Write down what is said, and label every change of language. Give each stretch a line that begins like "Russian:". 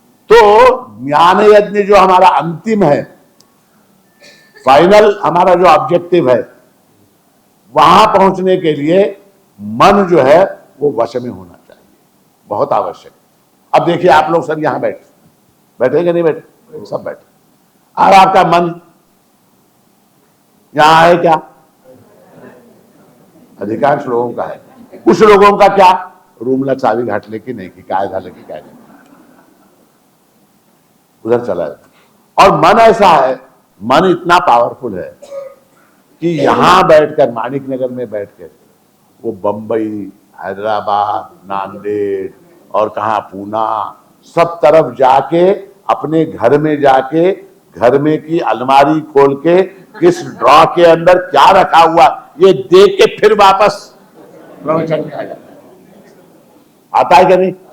Hindi: तो ज्ञान यज्ञ जो हमारा अंतिम है, फाइनल हमारा जो ऑब्जेक्टिव है, वहां पहुंचने के लिए मन जो है वो वश में होना चाहिए, बहुत आवश्यक। अब देखिए आप लोग सब यहां बैठे कि नहीं बैठे? सब बैठे। और आपका मन यहां है क्या? अधिकांश लोगों का है। कुछ लोगों का क्या?
Marathi: रूमला चावी घातले की नाही, की काय झालं की काय नाही,
Hindi: उधर चला जाता। और मन ऐसा है, मन इतना पावरफुल है कि यहां बैठकर, माणिक नगर में बैठकर वो बंबई, हैदराबाद, नांदेड़ और कहा पूना, सब तरफ जाके अपने घर में जाके, घर में की अलमारी खोल के किस ड्रॉ के अंदर क्या रखा हुआ ये देख के फिर वापस प्रवचन में आ जाता है। आता है क्या नहीं?